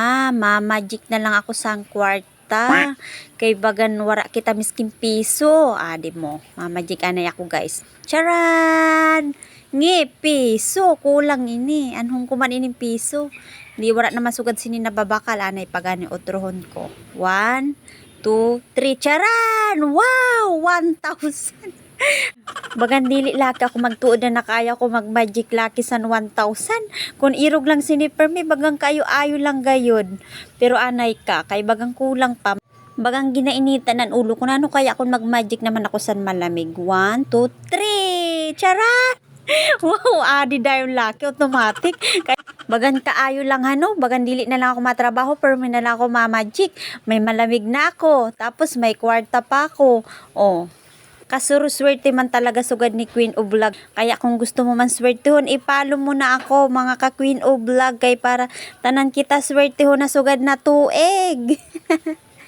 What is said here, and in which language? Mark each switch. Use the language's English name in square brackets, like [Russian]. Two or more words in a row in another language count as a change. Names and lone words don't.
[Masbatenyo] Magic na lang ako sang kwarta. Kay bagan wara kita miskin piso. Di mo. Magic anay ako guys. Charan! Ngi, piso. Kulang ini. Anong kuman ining piso? Di wara na masugad sini nababakal. Anay pagani otrohon ko. 1, 2, 3. Charan! Wow! 1,000. Bagan dili laki ako magtuod na nakaya ko mag-magic lucky san 1,000. Kung irog lang siniper mi, bagang kayo ayo lang gayod. Pero anay ka, kay bagang kulang pa. Bagang ginainitan ng ulo ko na ano kaya kung mag-magic naman ako san malamig. 1, 2, 3. Charan! Wow, adi dayon laki automatic. Bagan kaayo lang hano, bagan dili na lang ako matrabaho, pero may na lang ako ma-magic. May malamig na ako, tapos may kwarta pa ako. Kasuruswerte man talaga sugad ni Queen of Vlog. Kaya kung gusto mo man swertehon, ipalo mo na ako mga ka Queen of Vlog kay para tanan kita swertehon na sugad na tuig.